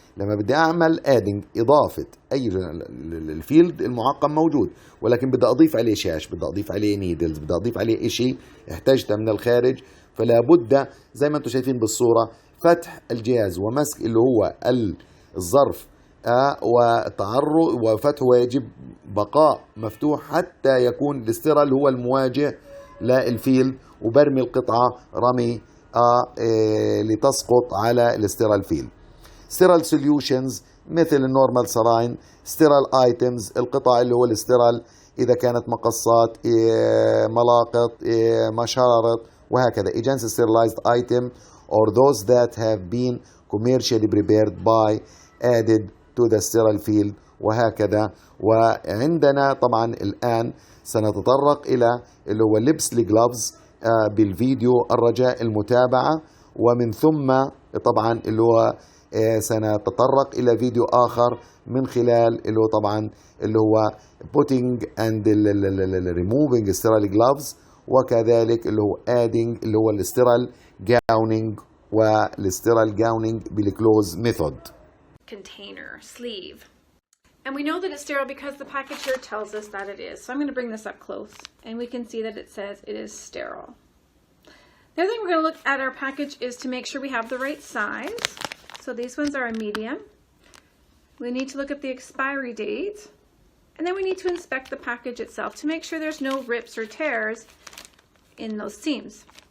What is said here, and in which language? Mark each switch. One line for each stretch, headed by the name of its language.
Arabic: لما بدي أعمل adding إضافة أي الفيلد المعقم موجود، ولكن بدي أضيف عليه شاش، بدي أضيف عليه نيدلز، بدي أضيف عليه إشي احتاجته من الخارج، فلا بد زي ما انتم شايفين بالصورة فتح الجهاز ومسك اللي هو الظرف وتعرض وفتحه، ويجب بقاء مفتوح حتى يكون الاستيرال هو المواجه للفيلد، وبرمي القطعة رمي لتسقط على الاستيرال فيلد.
English: sterile solutions
Arabic: مثل النورمال سلاين.
English: sterile items
Arabic: القطع اللي هو الاستيرال إذا كانت مقصات، ملاقط، مشارط وهكذا.
English: against sterilized item or those that have been commercially prepared by added to the sterile field وهكذا.
Arabic: وعندنا طبعا الآن سنتطرق إلى اللي هو لبس الجلافز بالفيديو، الرجاء المتابعة، ومن ثم طبعا اللي هو سنتطرق إلى فيديو آخر من خلال اللي هو طبعا اللي هو
English: putting and removing sterile gloves،
Arabic: وكذلك اللي هو adding اللي هو الستيرال gowning والستيرال gowning بالكلوز ميثود.
English: Container, sleeve. And we know that it's sterile because the package here tells us that it is. So I'm going to bring this up close and we can see that it says it is sterile. The other thing we're going to look at our package is to make sure we have the right size. So these ones are a medium. We need to look at the expiry date, and then we need to inspect the package itself to make sure there's no rips or tears in those seams.